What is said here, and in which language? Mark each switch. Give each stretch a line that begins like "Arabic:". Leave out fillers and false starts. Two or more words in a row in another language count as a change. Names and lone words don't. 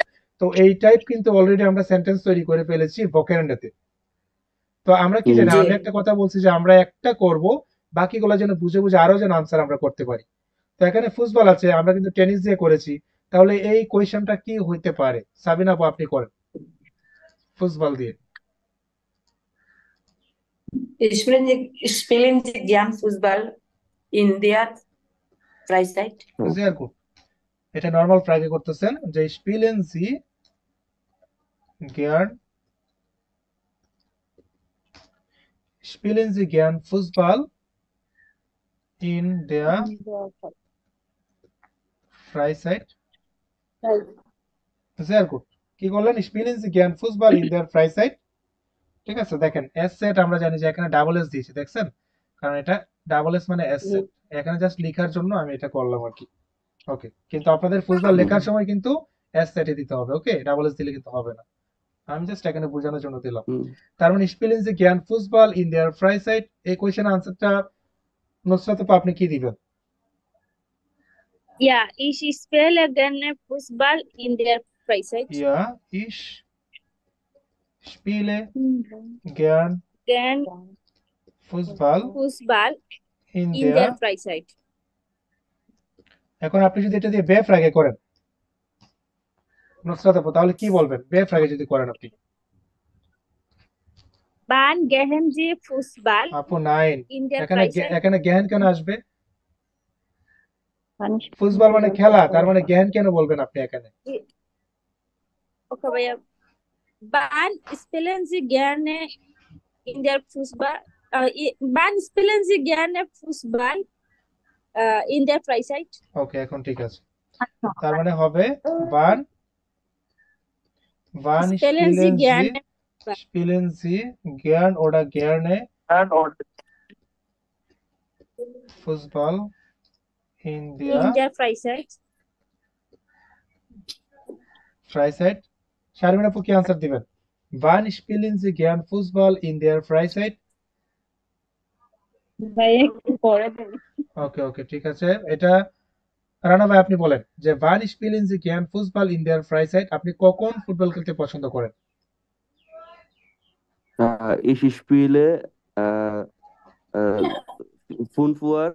Bangla: তো এই টাইপ কিন্তু অলরেডি আমরা সেন্টেন্স তৈরি করে ফেলেছি ভোকাবুলারিতে। তো আমরা কি জানি, জি। আমি একটা কথা বলছি যে আমরা একটা করব, বাকিগুলো যেন বুঝে বুঝে আরো যেন আনসার আমরা করতে পারি। তো এখানে ফুটবল আছে, আমরা কিন্তু টেনিস দিয়ে করেছি। তাহলে এই কোয়েশ্চেনটা কি হইতে পারে? সাবিনা আপু আপনি করেন ফুটবল দিয়ে।
German: Spielen Sie gern Fußball in der Freizeit? sehr gut।
Bangla: এটা নরমাল ফ্রাগে করতেছেন যে
German: spielen Sie gern spielen Sie gern Fußball in der Freizeit? Sehr gut।
Bangla: কি করলেন?
German: spielen Sie gern Fußball in der Freizeit?
Bangla: ঠিক আছে, দেখেন এস সেট আমরা জানি যে এখানে ডাবল এস দিয়েছি, দেখছেন? কারণ এটা ডাবল এস মানে এস সেট, এখানে জাস্ট লেখার জন্য আমি এটা করলাম আর কি। ওকে, কিন্তু আপনাদের ফুটবল লেখার সময় কিন্তু এস সেটে দিতে হবে, ওকে? ডাবল এস দিলে কিন্তু হবে না, আমি জাস্ট এখানে বোঝানোর জন্য দিলাম। তার মানে
German: spielen Sie gern Fußball in der Freizeit,
Bangla: এই কোশ্চেনের আনসারটা নুসরাত আপু আপনি কি দিবেন?
German: Ja, ich spiele gerne Fußball in der Freizeit. Ja, ich spiele gern Gern Fußball Fußball in in der der Freizeit.
Bangla: এখন আপনি যদি এটা দিয়ে
German: W-Frage
Bangla: করেন নুসরাত আপু, তাহলে কি বলবেন
German: W-Frage
Bangla: যদি করেন আপনি?
German: Wann gehen Sie Fußball
Bangla: আপু নাইন,
German: in der
Bangla: এখানে
German: Freizeit?
Bangla: এখানে জ্ঞান কেন আসবে? ফুটবল মানে খেলা, তার মানে জ্ঞান কেন বলবেন আপনি এখানে? Okay, ভাইয়া।
German: Wann spielen Sie gerne in der Fußball? Wann spielen Sie gerne Fußball in der Freizeit? ওকে, এখন ঠিক আছে। তার মানে হবে wann wann Spielen Sie gerne spielen Sie gern oder gerne Fußball in in der der Freizeit? Freizeit?
Bangla: শারমিন আপু কি আনসার দিবেন?
German: Wann spielen Sie gern Fußball in der Freizeit?
Bangla: ভাইয়া একটু পরে দেন। ওকে ওকে, ঠিক আছে। এটা রানা ভাই আপনি বলেন যে
German: wann spielen Sie gern Fußball in der Freizeit,
Bangla: আপনি কখন ফুটবল খেলতে পছন্দ করেন?
German: Ich spiele 5 Uhr